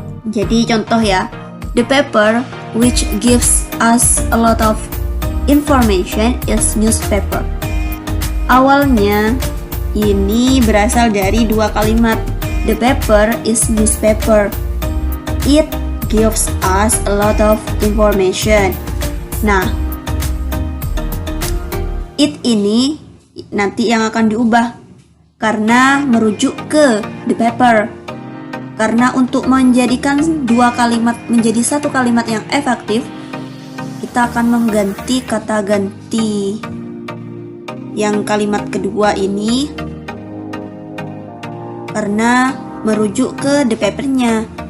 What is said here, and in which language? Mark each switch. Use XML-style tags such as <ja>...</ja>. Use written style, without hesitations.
<id>Jadi contoh ya,</id> <en>the paper which gives us a lot of information is newspaper.</en> <id>Awalnya ini berasal dari dua kalimat,</id> <en>the paper is newspaper. It gives us a lot of information.</en> <id>Nah, it ini nanti yang akan diubah karena merujuk ke the paper. Karena untuk menjadikan dua kalimat menjadi satu kalimat yang efektif, kita akan mengganti kata ganti yang kalimat kedua ini karena merujuk ke the paper-nya.</id>